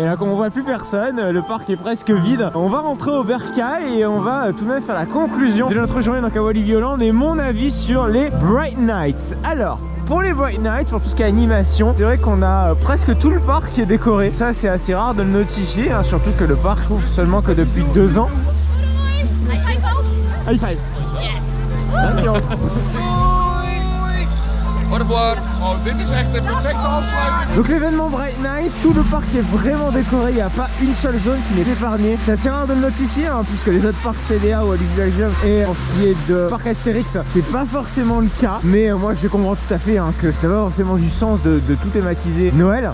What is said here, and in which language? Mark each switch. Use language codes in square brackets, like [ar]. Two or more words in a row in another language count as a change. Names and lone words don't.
[fr] Là, comme on voit plus personne, le parc est presque vide. On va rentrer au bercail et on va tout de même faire la conclusion de notre journée donc à Walibi Holland et mon avis sur les Bright Nights. Alors, pour les Bright Nights, pour tout ce qui est animation, c'est vrai qu'on a presque tout le parc qui est décoré. Ça, c'est assez rare de le notifier, hein, surtout que le parc ouvre seulement que depuis 2 ans. [en] High five. Yes. [fr] Au revoir. [nl] Oh, dit is echt een perfecte afsluiting. [fr] Donc l'événement Bright Night, tout le parc est vraiment décoré, il n'y a pas une seule zone qui n'est épargnée. C'est assez rare de le notifier hein, puisque les autres parcs CDA ou Walibi Belgium et en ce qui est de parc Astérix, c'est pas forcément le cas. Mais moi je comprends tout à fait hein, que ça n'a pas forcément du sens de tout thématiser Noël.